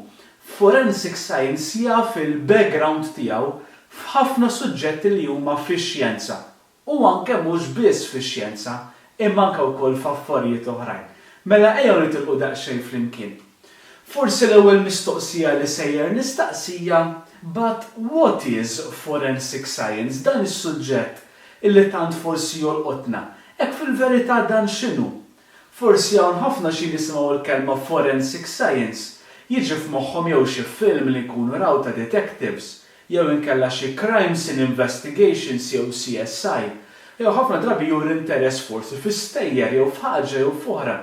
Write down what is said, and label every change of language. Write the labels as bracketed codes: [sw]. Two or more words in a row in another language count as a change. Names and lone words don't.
[en] Forensic science [mt] jaf il-background tiegħu f'ħafna suġġetti li huma fix-xjenza. U anke mhux biss fix-xjenza, imma anke wkoll f'affarijiet oħrajn. Mela ejjew nitilqu daqsxejn flimkien. Forsi l-ewwel mistoqsija li sejjer nistaqsija, [en] but what is forensic science? [mt] Dan is-suġġett illi tant forsi jolqotna. Hekk fil-verità dan x'inhu? Forsi hawn ħafna xi nisimgħu l-kelma [en] forensic science [mt] jiġi f'moħħhom jew xi film li jkunu raw ta' detectives, jew inkella xi [en] crime scene investigations [mt] jew CSI, jew ħafna drabi juru interess forsi fis-stejjer jew f'ħaġa jew f'oħra.